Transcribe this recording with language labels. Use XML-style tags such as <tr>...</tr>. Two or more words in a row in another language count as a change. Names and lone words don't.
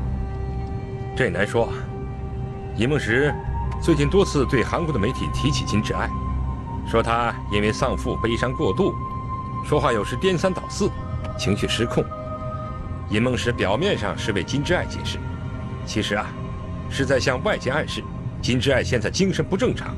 <zh>這難說。尹夢石最近多次對韓國的媒體提起金之愛，說他因為喪父悲傷過度，說話有時顛三倒四，情緒失控。尹夢石表面上是為金之愛解釋，其實是在向外界暗示金之愛現在精神不正常。</zh>